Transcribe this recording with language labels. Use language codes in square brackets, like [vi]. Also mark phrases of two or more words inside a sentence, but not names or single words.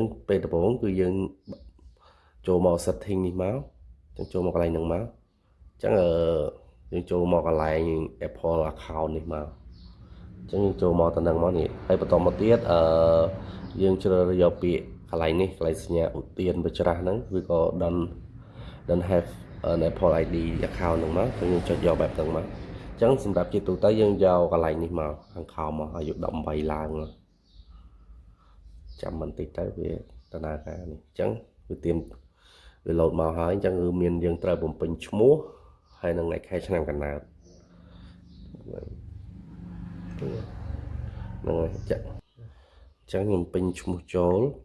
[km] ពេលដំបូងគឺយើងចូលមក setting នេះមកអញ្ចឹងចូលមកកន្លែងហ្នឹងមកអញ្ចឹងយើងចូលមកកន្លែង [en] Apple account [km] នេះមកអញ្ចឹងយើងចូលមកទៅនឹងមកនេះហើយបន្តមកទៀតយើងជ្រើសរើសយកពាក្យកន្លែងនេះកន្លែងសញ្ញាឧទានបច្រាស់ហ្នឹងឬក៏ [en] don't have an Apple ID account [km] ហ្នឹងមកយើងចុចយកបែបហ្នឹងមកអញ្ចឹងសម្រាប់ជាទូទៅយើងយកកន្លែងនេះមកខាងខោមកអាយុ18ឡើង ចាំបន្តិចទៅវាដំណើរការនេះអញ្ចឹងវាទៀមវាលោតមកហើយអញ្ចឹងគឺមានយើងត្រូវបំពេញឈ្មោះហើយនឹងថ្ងៃខែឆ្នាំកំណើតហ្នឹងហើយចា៎អញ្ចឹងខ្ញុំពេញឈ្មោះចូល